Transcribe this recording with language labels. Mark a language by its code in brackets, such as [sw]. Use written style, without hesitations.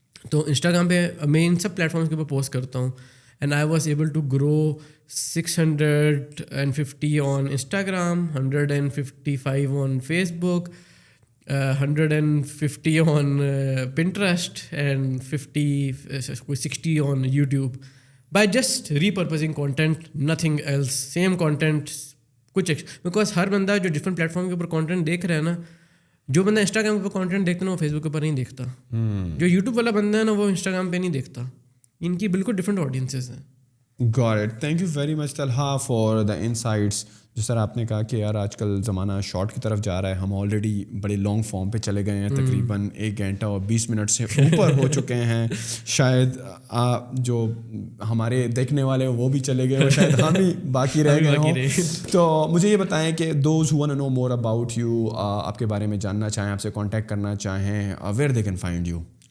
[ur] تو انسٹاگرام پہ میں ان سب پلیٹفارمس کے اوپر پوسٹ کرتا ہوں, [en] And I was able to grow 650 on Instagram, 155 on Facebook, 150 on Pinterest, and 60 on YouTube, by just repurposing content, nothing else, same content کچھ. [ur] Because ہر بندہ جو ڈفرنٹ پلیٹفارم کے اوپر کانٹینٹ دیکھ رہا ہے نا, جو بندہ انسٹاگرام کے اوپر کانٹینٹ دیکھتا ہے نا وہ فیس بک کے اوپر نہیں دیکھتا. جو یوٹیوب والا بندہ ہے نا وہ انسٹاگرام پہ نہیں دیکھتا. ان کی بالکل ڈفرینٹ آڈینسز ہیں. [en] Got it. Thank you very much Talha for the insights. [ur] جس طرح آپ نے کہا کہ یار آج کل زمانہ شارٹ کی طرف جا رہا ہے, ہم آلریڈی بڑے لانگ فارم پہ چلے گئے ہیں, تقریباً 1 گھنٹہ اور 20 منٹ سے اوپر ہو چکے ہیں. شاید جو ہمارے دیکھنے والے ہیں وہ بھی چلے گئے اور شاید ہم ہی باقی رہ گئے ہوں. تو مجھے یہ بتائیں کہ [en] those who want to know more about you, [ur] آپ کے بارے میں جاننا چاہیں, آپ سے کانٹیکٹ کرنا چاہیں, [en] where they can find you.